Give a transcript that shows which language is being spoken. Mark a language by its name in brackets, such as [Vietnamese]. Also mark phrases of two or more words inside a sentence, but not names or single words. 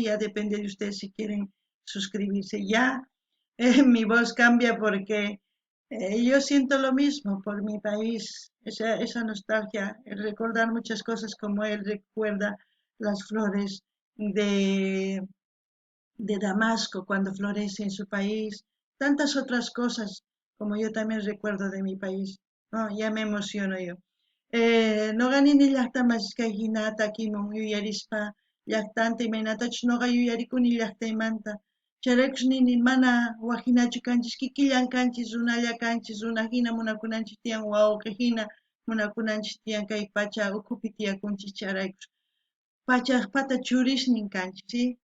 [Spanish] Ya depende de ustedes si quieren suscribirse. Ya mi voz cambia porque yo siento lo mismo por mi país, esa nostalgia, el recordar muchas cosas como él recuerda las flores de Damasco cuando florece en su país, tantas otras cosas como yo también recuerdo de mi país. No, ya me emociono yo. [Quechua] Noqanini llaqtamasqa hinata kimun yuyarispa llaqtanta imaynatachus noqa yuyarikuni llaqtaymanta. Chayraykus nini mana wahinachu kanchis kikillan kanchis runalla kanchis runa hina munakunanchis tiyan wawqi hina munakunanchis tiyan kay pacha ukupi tiyakunchis chayraykus pachakpata churisnin kanchik, ¿sí?